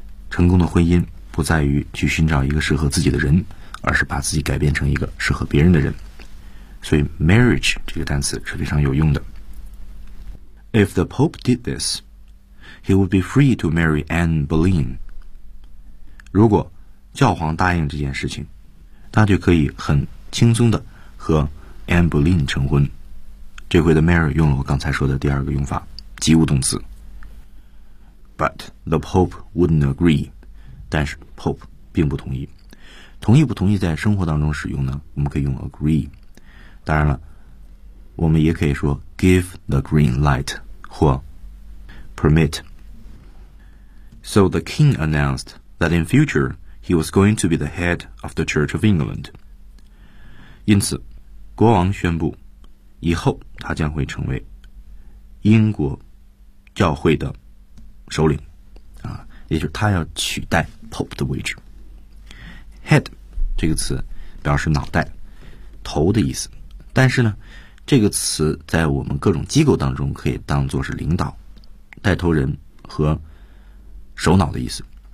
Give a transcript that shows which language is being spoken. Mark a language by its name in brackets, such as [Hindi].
[Chinese] 成功的婚姻不在于去寻找一个适合自己的人，而是把自己改变成一个适合别人的人。所以 marriage 这个单词是非常有用的。 [English] If the Pope did this, he would be free to marry Anne Boleyn. [Chinese] 如果教皇答应这件事情，他就可以很轻松的和 Anne Boleyn 成婚。这回的 marry 用了我刚才说的第二个用法，及物动词。 [English] But the Pope wouldn't agree. [Chinese] 但是 Pope 并不同意。同意不同意在生活当中使用呢，我们可以用 agree。当然了，我们也可以说 [English] give the green light [Chinese] 或 permit. [English] So the king announced that in future he was going to be the head of the Church of England. [Chinese] 因此，国王宣布以后他将会成为英国教会的首领，啊，也就是他要取代 Pope 的位置。 Head 这个词表示脑袋、头的意思，但是呢，这个词在我们各种机构当中可以当作是领导、带头人和首脑的意思。